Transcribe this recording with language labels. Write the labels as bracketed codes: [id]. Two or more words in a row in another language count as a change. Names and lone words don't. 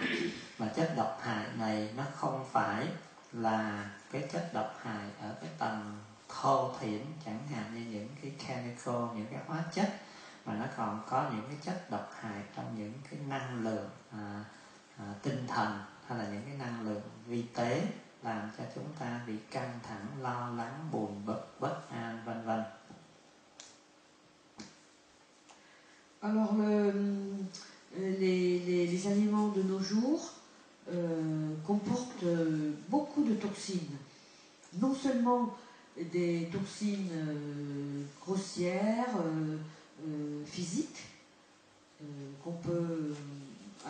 [vi] Mà chất độc hại này nó không phải là cái chất độc hại ở cái tầng thô thiển, chẳng hạn như những cái chemical, những cái hóa chất, mà nó còn có những cái chất độc hại trong những cái năng lượng tinh thần hay là những cái năng lượng vi tế, làm cho chúng ta bị căng thẳng, lo lắng, buồn bực, bất an, vân vân. [fr] Alors les aliments de nos jours comportent beaucoup de toxines. Non seulement des toxines grossières, physiques, qu'on peut à